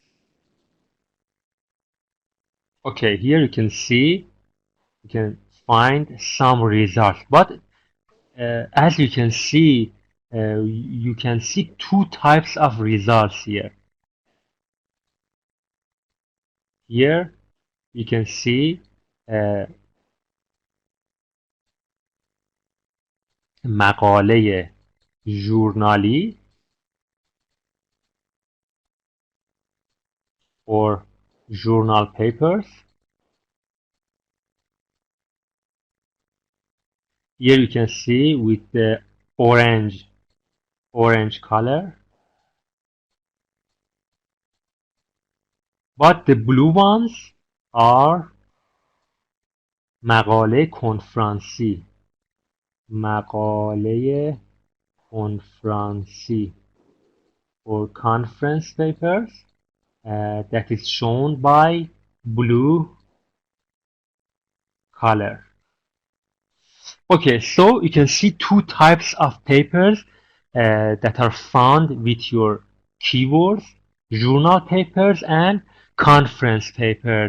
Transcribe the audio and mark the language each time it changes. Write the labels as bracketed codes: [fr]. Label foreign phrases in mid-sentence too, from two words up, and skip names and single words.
[en] Okay, here you can see, you can find some results, but as you can see, you can see two types of results here. Here you can see [fa] مقاله ژورنالی [en] or journal papers. Here you can see with the orange color, but the blue ones are [fa] مقاله کنفرانسی [en] or conference papers that is shown by blue color. Okay, so you can see two types of papers that are found with your keywords: journal papers and conference papers.